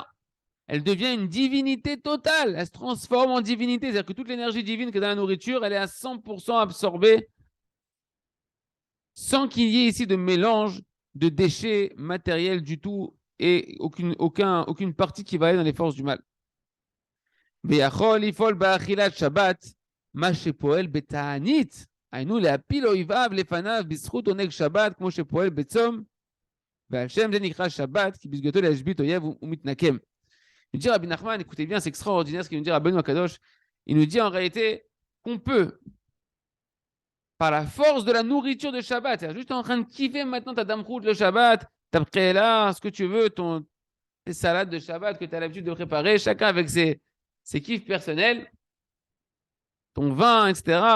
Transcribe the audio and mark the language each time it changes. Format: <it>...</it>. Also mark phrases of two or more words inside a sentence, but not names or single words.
<fr>Elle devient une divinité totale. Elle se transforme en divinité. C'est-à-dire que toute l'énergie divine que dans la nourriture, elle est à 100% absorbée, sans qu'il y ait ici de mélange de déchets matériels du tout et aucune partie qui va aller dans les forces du mal.</fr> <he>ויכול לפעול באכילת שבת, מה שפועל בתענית, היינו להפיל אויביו לפניו בזכות עונג שבת, כמו שפועל בצום, ועל שם זה נקרא שבת, כי בסגולתו להשבית אויב ומתנקם.</he> <fr>Il dit Rabbi Nachman, écoutez bien, c'est extraordinaire ce qu'il nous dit Rabbeinu Akadosh. Il nous dit en réalité qu'on peut, par la force de la nourriture de Shabbat, c'est-à-dire juste en train de kiffer maintenant ta damrout le Shabbat, ta préla, ce que tu veux, tes salades de Shabbat que tu as l'habitude de préparer, chacun avec ses kiffs personnels, ton vin, etc.</fr>